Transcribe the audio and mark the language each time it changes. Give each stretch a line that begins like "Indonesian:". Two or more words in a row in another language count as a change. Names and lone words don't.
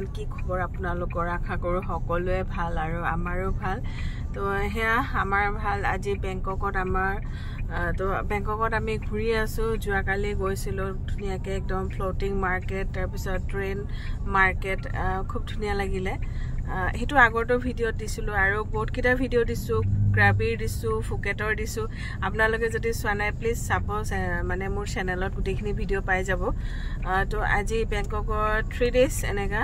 Assamese: কি খবৰ আপোনালোকৰ আশা কৰো সকলোৱে ভাল আৰু আমাৰো ভাল. তো হয় আমাৰ ভাল আজি Bangkokot আমাৰ তো Bangkokot আমি ঘূৰি আছো যোৱাকালি গৈছিলো ধুনীয়াকৈ একদম
English: floating market
Assamese: তাৰ পিছত
English: train market
Assamese: খুব ধুনীয়া লাগিল. সেইটো আগৰতো video দিছিলো আৰু বহুত কিটা video দিছো Krabi দিছো Phuketor দিছো আপোনালোকে যদি চোৱা নাই
English: please suppose
Assamese: মানে মোৰ চেনেলত গোটেইখিনি video পাই যাব তো আজি Bangkokot
English: 3 days
Assamese: enega